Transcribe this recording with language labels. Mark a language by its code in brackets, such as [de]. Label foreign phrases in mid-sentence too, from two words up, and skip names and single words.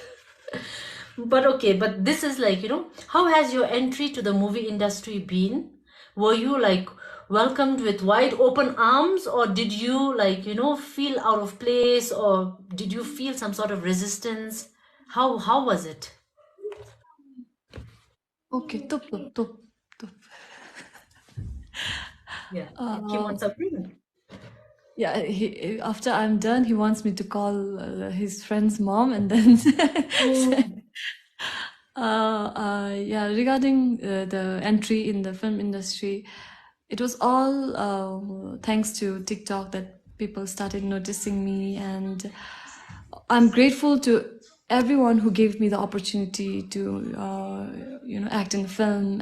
[en] But okay, but this is like, how has your entry to the movie industry been? Were you like welcomed with wide open arms, or did you like, feel out of place, or did you feel some sort of resistance? How was it? Okay, tup, tup, tup, tup. Yeah. Keep Uh, on something. yeah, after I'm done, he wants me to call his friend's mom, and then yeah, regarding the entry in the film industry, it was all thanks to TikTok that people started noticing me, and I'm grateful to everyone who gave me the opportunity to, act in the film.